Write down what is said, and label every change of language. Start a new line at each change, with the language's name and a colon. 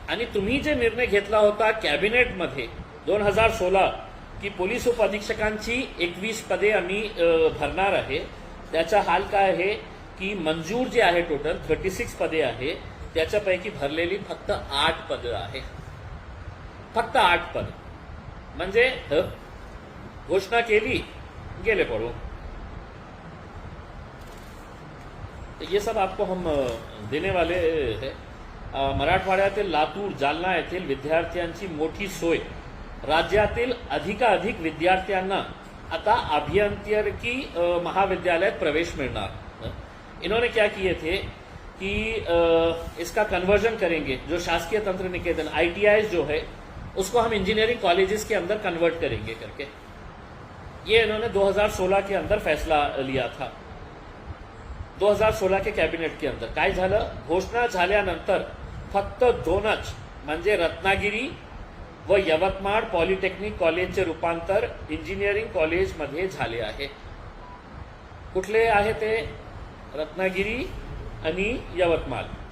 Marathi: आणि तुम्ही जे निर्णय घेतला होता कॅबिनेटमध्ये 2016 की पोलीस उप अधीक्षकांची 21 पदे आम्ही भरणार आहे, त्याचा हाल काय आहे की मंजूर जे आहे टोटल 36 पदे आहे त्याच्यापैकी भरलेली फक्त 8 पदं आहे. फक्त 8 पद म्हणजे घोषणा केली गेले पडून.
Hindi: ये सब आपको हम देने वाले हैं.
Marathi: मराठवाड्यातील लातूर, जालना येथील विद्यार्थ्यांची मोठी सोय. राज्यातील अधिकाधिक विद्यार्थ्यांना आता अभियांत्रिकी महाविद्यालयात प्रवेश मिळणार.
Hindi: इन्होंने क्या किए थे कि इसका कन्वर्जन करेंगे, जो शासकीय तंत्र निकेतन ITI जो है उसको हम इंजीनियरिंग कॉलेजेस के अंदर कन्वर्ट करेंगे करके, ये इन्होंने 2016 के अंदर फैसला लिया था. 2016 के कॅबिनेट के अंदर
Marathi: काय झालं, घोषणा झाल्यानंतर फक्त 2च म्हणजे रत्नागिरी व यवतमाळ पॉलिटेक्निक कॉलेजचे रूपांतर इंजिनिअरिंग कॉलेजमध्ये झाले आहे. कुठले आहे ते, रत्नागिरी आणि यवतमाळ.